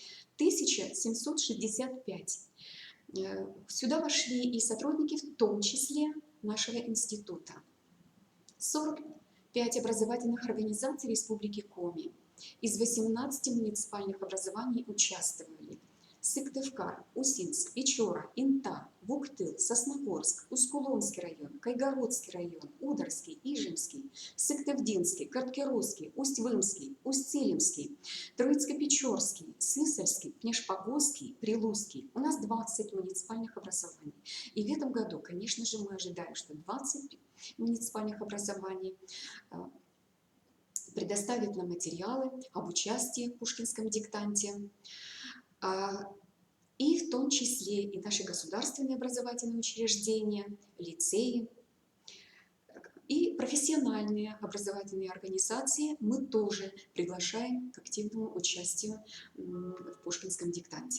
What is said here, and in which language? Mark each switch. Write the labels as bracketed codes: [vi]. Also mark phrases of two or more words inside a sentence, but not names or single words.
[ru] 1765. Сюда вошли и сотрудники, в том числе нашего института. 45 образовательных организаций Республики Коми. Из 18 муниципальных образований участвовали. Сыктывкар, Усинск, Печора, Инта, Вуктыл, Сосногорск, Усть-Куломский район, Кайгородский район, Ударский, Ижемский, Сыктывдинский, Карткерусский, Усть-Вымский, Усть-Цилимский, Троицко-Печорский, Сысольский, Пнешпогосский, Прилузский. У нас 20 муниципальных образований. И в этом году, конечно же, мы ожидаем, что 20 муниципальных образований предоставят нам материалы об участии в Пушкинском диктанте, и в том числе и наши государственные образовательные учреждения, лицеи и профессиональные образовательные организации мы тоже приглашаем к активному участию в Пушкинском диктанте.